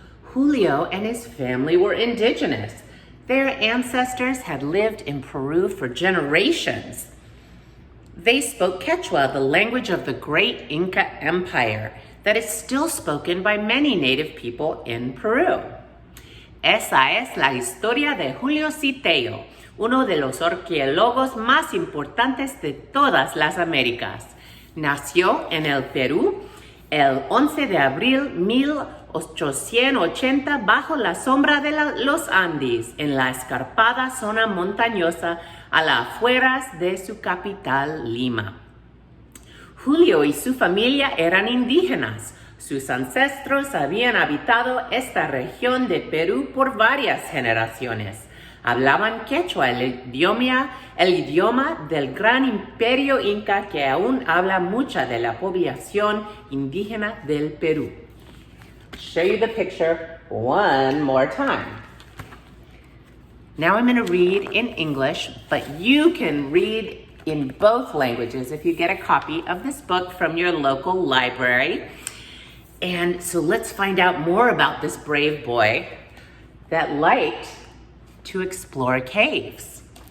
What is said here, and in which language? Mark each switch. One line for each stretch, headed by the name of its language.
English: Julio and his family were indigenous. Their ancestors had lived in Peru for generations. They spoke Quechua, the language of the great Inca Empire that is still spoken by many native people in Peru.
Spanish: Esa es la historia de Julio C. Tello, uno de los arqueólogos más importantes de todas las Américas. Nació en el Perú el 11 de abril 1880 bajo la sombra de los Andes, en la escarpada zona montañosa a las afueras de su capital, Lima. Julio y su familia eran indígenas. Sus ancestros habían habitado esta región de Perú por varias generaciones. Hablaban quechua, el idioma del gran imperio inca que aún habla mucha de la población indígena del Perú.
English: Show you the picture one more time. Now I'm going to read in English, but you can read in both languages if you get a copy of this book from your local library. And so let's find out more about this brave boy that liked to explore caves.